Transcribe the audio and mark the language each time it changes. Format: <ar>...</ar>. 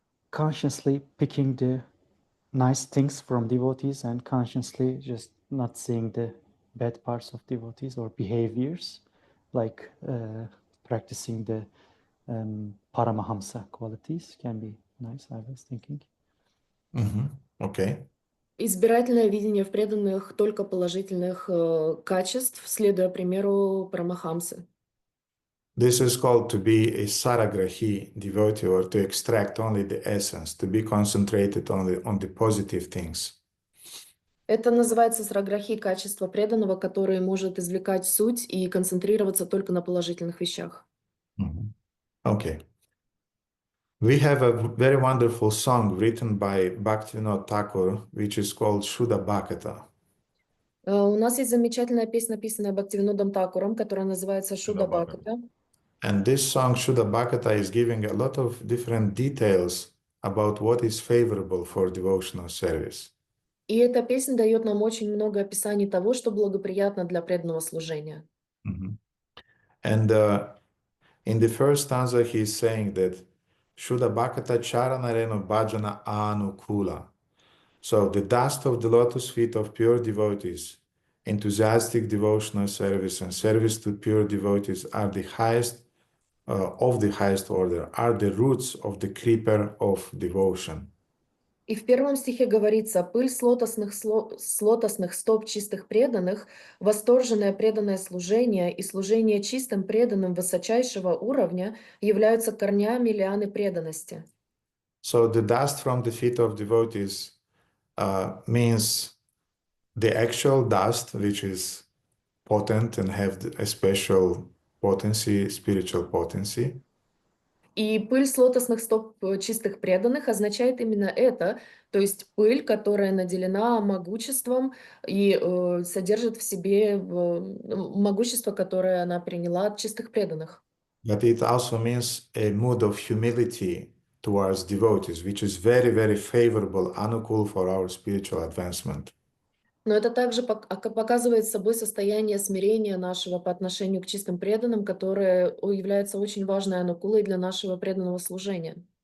<en>consciously picking the nice things from devotees and consciously just not seeing the bad parts of devotees or behaviors, like practicing the Paramahamsa qualities can be nice, I was thinking. Okay.</en> <ru>Избирательное видение в преданных только положительных качеств, следуя примеру Парамахамсы.</ru> <en>This is called to be a saragrahi devotee, or to extract only the essence, to be concentrated only on the positive things.</en> <ru>Это называется сраграхи, качество преданного, который может извлекать суть и концентрироваться только на положительных вещах.</ru> <en>Okay. We have a very wonderful song written by Bhaktivinoda Thakur, which is called Shuddha Bhakata.</en> <ru>У нас есть замечательная песня, написанная Бхактивинодом Такуром, которая называется Шуда Бхаката.</ru> <en>And this song, Shuddha Bhakata, is giving a lot of different details about what is favorable for devotional service.</en> <ru>И эта песня дает нам очень много описаний того, что благоприятно для преданного служения.</ru> <en>And in the first stanza, he is saying that</en> <bn>Shuddha Bhakata Charanareno Bhajana Anukula.</bn> <en>So the dust of the lotus feet of pure devotees, enthusiastic devotional service and service to pure devotees are the highest of the highest order, are the roots of the creeper of devotion.</en> <ru>И в первом стихе говорится: «Пыль с лотосных стоп чистых преданных, восторженное преданное служение и служение чистым преданным высочайшего уровня являются корнями лианы преданности».</ru> <en>So the dust from the feet of devotees means the actual dust, which is potent and have a special potency, spiritual potency.</en> <ru>И пыль с лотосных стоп чистых преданных означает именно это, то есть пыль, которая наделена могуществом и содержит в себе могущество, которое она приняла от чистых преданных.</ru> <en>But it also means a mood of humility towards devotees, which is very, very favorable, anukul for our spiritual advancement.</en> <ru>Но это также показывает собой состояние смирения нашего по отношению к чистым преданным, которое является очень важной анукулой для нашего преданного служения.</ru>